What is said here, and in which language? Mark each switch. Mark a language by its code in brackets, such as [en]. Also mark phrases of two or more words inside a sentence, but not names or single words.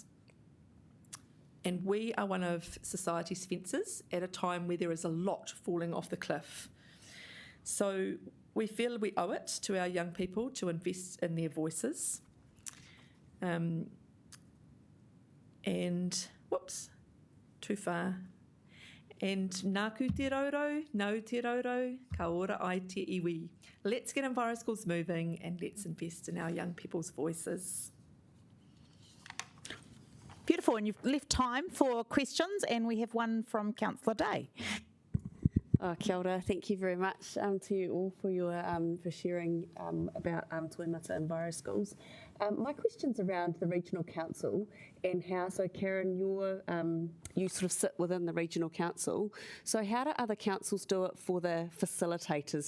[en] And we are one of society's fences at a time where there is a lot falling off the cliff. So we feel we owe it to our young people to invest in their voices. And, whoops, too far. [mi] And nāku te rauro, nau te rauro, ka ora ai te iwi. [en] Let's get Enviro schools moving and let's invest in our young people's voices. Beautiful, and you've left time for questions, and we have one from Councillor Day. [mi] Kia ora, [en] thank you very much to you all for your for sharing about Tuimata Enviro schools. My question's around the regional council and how, so Karen, you sort of sit within the regional council, so how do other councils do it for the facilitators?